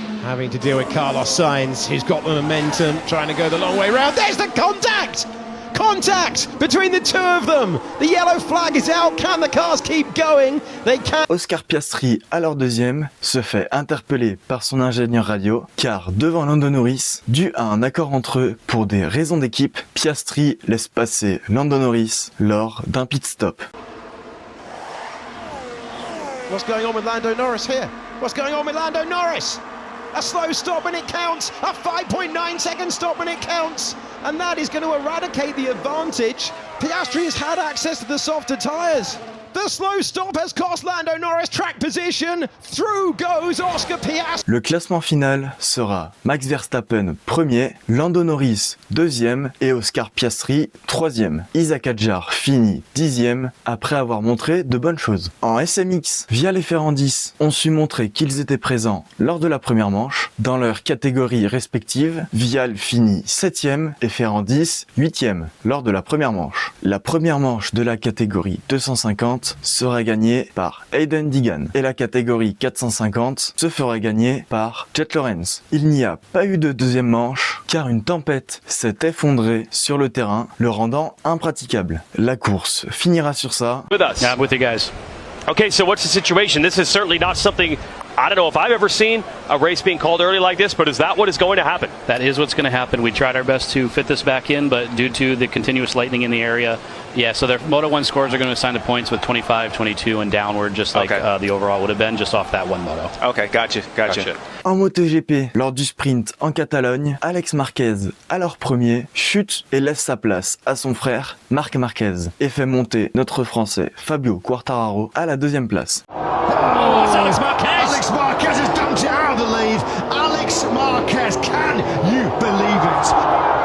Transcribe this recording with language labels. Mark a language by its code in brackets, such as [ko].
[en] Having to deal with Carlos Sainz, he's got the momentum, trying to go the long way round. There's the contact! Contact between the two of them. The yellow flag is out. Can the cars keep going? They can. [fr] Oscar Piastri, alors deuxième, se fait interpeller par son ingénieur radio, car devant Lando Norris, dû à un accord entre eux pour des raisons d'équipe, Piastri laisse passer Lando Norris lors d'un pit stop. [en] What's going on with Lando Norris here? What's going on with Lando Norris? A slow stop and it counts. A 5.9 second stop and it counts. And that is going to eradicate the advantage. Piastri has had access to the softer tyres. The slow stop has cost Lando Norris track position. Through goes Oscar Piastri. [fr] Le classement final sera Max Verstappen premier, Lando Norris deuxième et Oscar Piastri troisième. Isaac Hadjar finit 10e après avoir montré de bonnes choses. En SMX, Vial et Ferrandis ont su montrer qu'ils étaient présents lors de la première manche. Dans leurs catégories respectives, Vial finit 7e et Ferrandis 8e lors de la première manche. La première manche de la catégorie 250 sera gagnée par Hayden Deegan et la catégorie 450 se fera gagner par Jet Lawrence. Il n'y a pas eu de deuxième manche car une tempête s'est effondrée sur le terrain, le rendant impraticable. La course finira sur ça. [en] With us. Yeah, I'm with you guys. Okay, so what's the situation? This is certainly not something, I don't know if I've ever seen a race being called early like this, but is that what is going to happen? That is what's going to happen. We tried our best to fit this back in, but due to the continuous lightning in the area, yeah, so their Moto1 scores are going to assign the points with 25, 22, and downward, just like the overall would have been just off that one moto. Okay, gotcha. [fr] En MotoGP, lors du sprint en Catalogne, Alex Marquez, alors premier, chute et laisse sa place à son frère Marc Marquez et fait monter notre Français Fabio Quartararo à la deuxième place. [en] Alex Marquez! Alex Marquez has dumped it out of the lead. Alex Marquez, can you believe it?